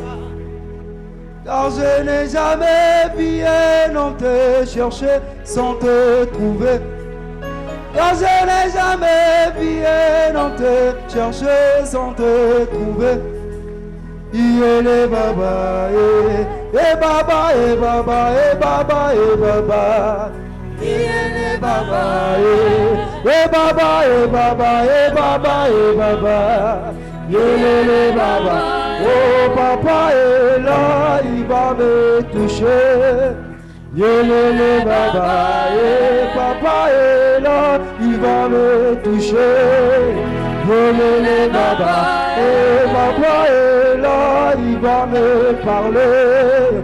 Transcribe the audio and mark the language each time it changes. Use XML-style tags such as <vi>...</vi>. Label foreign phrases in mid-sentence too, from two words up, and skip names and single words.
<fr>Car je n'ai jamais bien non te chercher sans te trouver. Car je n'ai jamais bien non te chercher sans te trouver.</fr> <ln>Yele baba, baba, baba, baba, baba. Yele baba, baba, baba, baba, baba. Yele baba,</ln> <fr>oh papa est là, il va me toucher.</fr> <ln>Yele baba,</ln> <fr>papa est là, il va me toucher.</fr> <ln>Yele baba,</ln> <fr>papa est là, il va me parler.</fr>